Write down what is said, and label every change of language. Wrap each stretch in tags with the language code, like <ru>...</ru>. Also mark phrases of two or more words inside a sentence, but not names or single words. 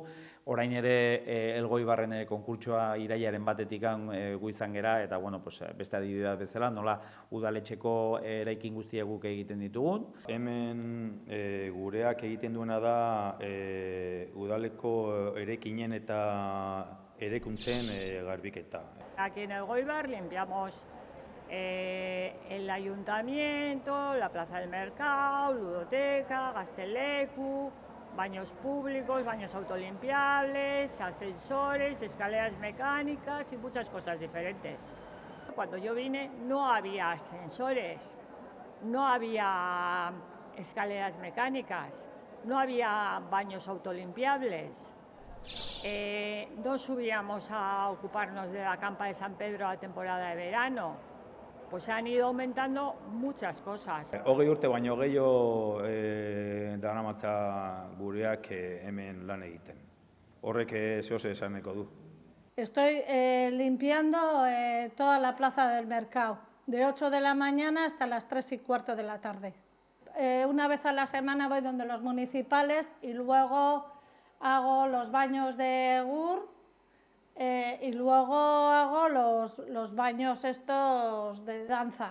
<eu>Orain ere Elgoibarren konkurtsoa irailaren batetik gu izan gera, eta beste adibidea bezala, nola udaletxeko eraikin guztiak guk egiten ditugun. Hemen gureak egiten duena da udaleko eraikinen eta eraikuntzen garbiketa.</eu> <es>Aquí en Elgoibar limpiamos el ayuntamiento, la plaza del mercado, ludoteca, gazteleku, baños públicos, baños autolimpiables, ascensores, escaleras mecánicas y muchas cosas diferentes. Cuando yo vine no había ascensores, no había escaleras mecánicas, no había baños autolimpiables. No subíamos a ocuparnos de la campa de San Pedro a la temporada de verano. Pues se han ido aumentando muchas cosas.</es> <eu>20 urte baino gehiago daramatza gureak hemen lan egiten. Horrek zehose esaneko du.</eu> <es>Estoy limpiando toda la plaza del mercado, de 8 de la mañana hasta las 3:15 de la tarde. Una vez a la semana voy donde los municipales y luego hago los baños de GUR y luego hago los baños estos de danza.</es>